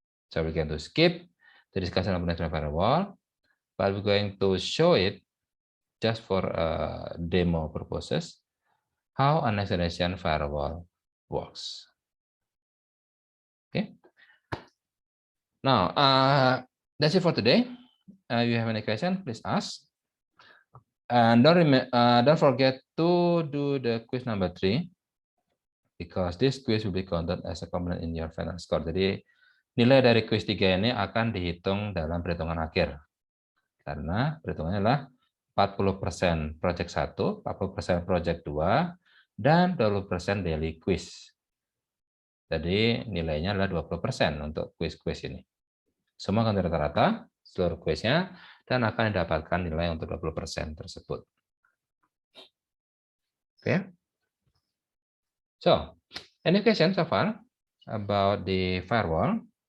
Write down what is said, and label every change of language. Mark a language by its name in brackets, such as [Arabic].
[English] So we're going to skip the discussion of next generation firewall, but we're going to show it just for demo purposes how a next generation firewall works. Okay. Now that's it for today. If you have any question, please ask. And don't forget to do the quiz number 3, because this quiz will be counted as a component in your final score. [Indonesian] Jadi nilai dari quiz 3 ini akan dihitung dalam perhitungan akhir. Karena perhitungannya adalah 40% project 1, 40% project 2, dan 20% daily quiz. Jadi nilainya adalah 20% untuk quiz-quiz ini. Semua akan rata-rata seluruh kuisnya dan akan didapatkan nilai untuk 20% tersebut. [English] Okay. So, any question so far about the firewall?